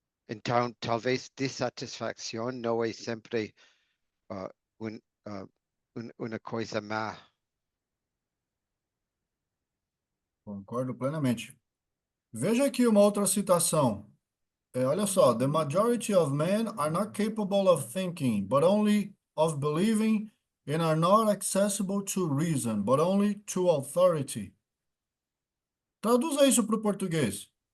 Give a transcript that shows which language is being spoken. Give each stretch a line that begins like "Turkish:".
Portuguese: Então, talvez dissatisfação não é sempre ah, un, ah, uma coisa má. concordo plenamente. Veja aqui uma outra citação. Olha só,
English: the majority of men are not capable of thinking, but only of believing, and are not accessible to reason, but only to authority.
Portuguese: Traduza isso para o português.